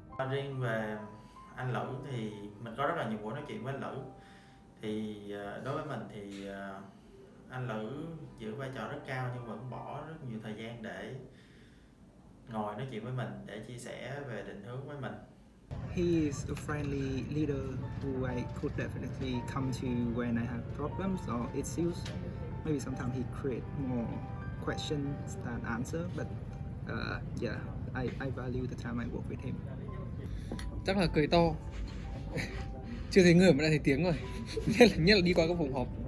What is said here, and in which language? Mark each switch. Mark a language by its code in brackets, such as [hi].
[vi] Riêng về anh Lữ thì mình có rất là nhiều buổi nói chuyện với anh Lữ. Thì đối với mình thì anh Lữ giữ vai trò rất cao nhưng vẫn bỏ rất nhiều thời gian để ngồi nói chuyện với mình, để chia sẻ về định hướng với mình. [en] He is a friendly leader who I could definitely come to when I have problems or issues. Maybe sometimes he create more questions than answer, but yeah, I value the time I work with him. [vi] Chắc là cười to. Chưa thấy người mà đã thấy tiếng rồi. Nhất là đi qua các phòng họp.